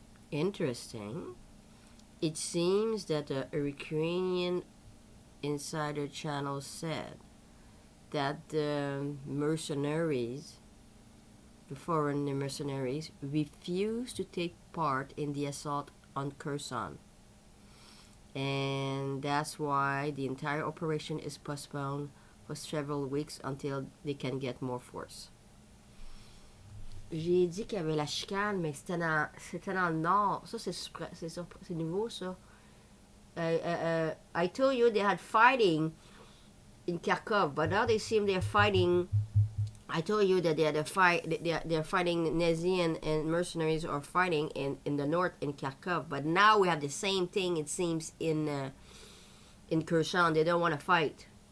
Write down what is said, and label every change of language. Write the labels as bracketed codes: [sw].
[en] Interesting. It seems that a Ukrainian insider channel said that the mercenaries, the foreign mercenaries, refused to take part in the assault on Kherson. And that's why the entire operation is postponed for several weeks until they can get more force. [fr] J'ai dit qu'il y avait la chicane, mais c'était dans le nord. Ça, c'est nouveau, ça. [en] I told you they had fighting in Kharkov, but now they seem they're fighting. I told you that they're fighting Nazi and mercenaries are fighting in the north in Kharkov, but now we have the same thing, it seems, in Kherson. They don't want to fight.